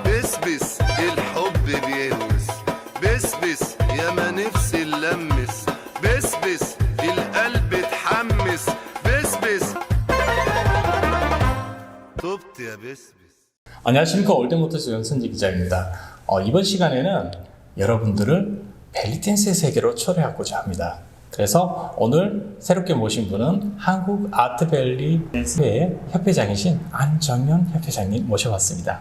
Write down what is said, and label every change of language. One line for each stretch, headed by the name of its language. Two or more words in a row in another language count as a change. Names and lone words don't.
Arabic: بسبس الحب بيهوس بسبس يا ما نفسي نلمس بسبس القلب اتحمس بسبس طبت يا بسبس.
Korean: 안녕하십니까. 올드모터스 연선지 기자입니다. 이번 시간에는 여러분들을 벨리댄스의 세계로 초대하고자 합니다. 그래서 오늘 새롭게 모신 분은 한국 아트벨리 댄스회 협회장이신 안정현 협회장님 모셔봤습니다.